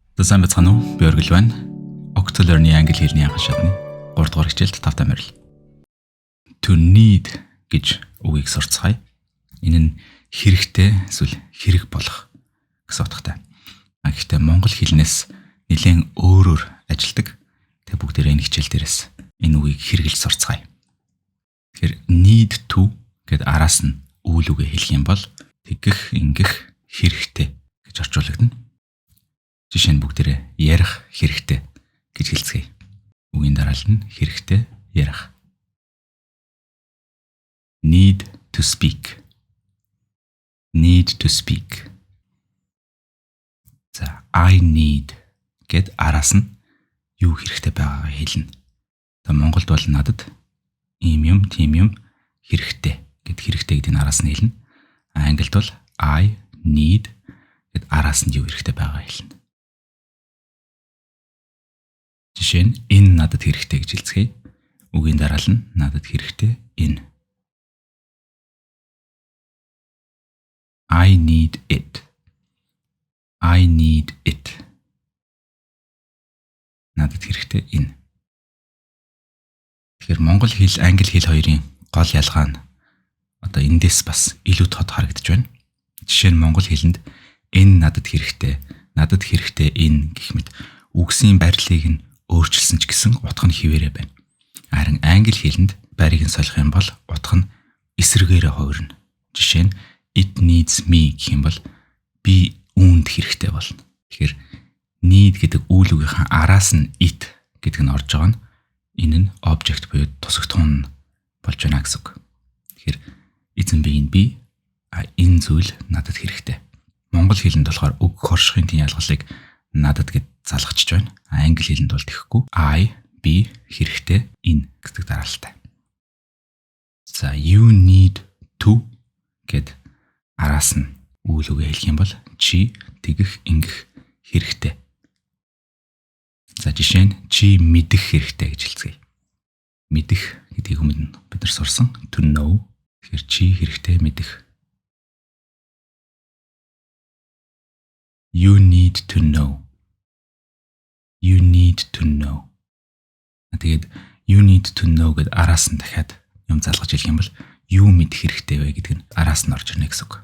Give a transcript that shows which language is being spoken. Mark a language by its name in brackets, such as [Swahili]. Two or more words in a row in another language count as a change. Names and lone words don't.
[Mongolian] Сайн бацхан уу? Би Оргил байна. OctoLearn-ийн Англи Хэлний Анхан Шатны 3 дугаар хичээлд тавтай морил. [English] To need [Mongolian] гэж үгийг сурцгаая. Энэ нь хэрэгтэй эсвэл хэрэг болох гэсэн утгатай. Гэхдээ монгол хэлнээс нэлээд өөрөөр ажилдаг. Тэгээ бүгдээрээ энэ хичээл дээрээс энэ үгийг хэрэгжилж сурцгаая. Тэгэхээр [English] need to [Mongolian] гэд араас нь үйл үгээ хэлэх юм бол тэгэх, ингэх, хэрэгтэй гэж орчуулагдана. Жишээ нь бүгдээрээ ярих хэрэгтэй гэж хэлцгээе. Үгийн дараал нь хэрэгтэй ярих. [English] Need to speak. Need to speak. [Mongolian] За [English] I need [Mongolian] гэд араас нь юу хэрэгтэй байгаагаа хэлнэ. За Монголд бол надад ийм юм, тийм юм хэрэгтэй гэд хэрэгтэй гэдэг нь араас нь хэлнэ. Англид бол [English] I need [Mongolian] гэд араас нь юу хэрэгтэй байгаагаа хэлнэ. Жишээ нь энэ надад хэрэгтэй гэж хэлцгээе. Үгийн дараал нь надад хэрэгтэй энэ. [English] I need it. I need it. [Mongolian] Надад хэрэгтэй энэ. Тэгэхээр монгол хэл, англи хэл хоёрын гол ялгаа нь одоо эндээс бас илүү тод харагдаж байна. Жишээ нь монгол хэлэнд энэ надад хэрэгтэй энэ гэх мэт үгсийн барилыг нь өөрчилсөн ч гэсэн утга нь хിവэрэ байна. Харин англи хэлэнд байрыг нь солих юм бол утга нь эсрэгээрээ хувирна. Жишээ нь [English] it needs me [Mongolian] гэх юм бол би үүнд хэрэгтэй болно. Тэгэхээр need гэдэг үйл үгийнхаа араас нь it гэдэг нь орж байгаа нь энэ нь object буюу тусагтун болж байна гэсэн үг. Тэгэхээр эзэн биеийн би энэ зүйл надад хэрэгтэй. Монгол хэлэнд болохоор үг хоршихын тийм ялгалыг надад гэд залгачж байна. Англи хэлэнд бол тэгэхгүй I би хэрэгтэй энэ гэдэг дараалалтай. За [English] you need to [Mongolian] гэд араас нь үйл үгээ хэлэх юм бол чи тэгэх, ингэх хэрэгтэй. За жишээ нь чи мэдэх хэрэгтэй гэж хэлцгээе. Мэдэх гэдгийг өмнө бид нар сурсан [English] to know. [Mongolian] Тэгэхээр чи хэрэгтэй мэдэх. [English] You need to know. You need to know. [Mongolian] Тэгээд [English] you need to know [Mongolian] гэд араас нь дахиад юм залгаж хэлэх юм бол юу мэдэх хэрэгтэй вэ гэдэг нь араас нь орж ирнэ гэсэн үг.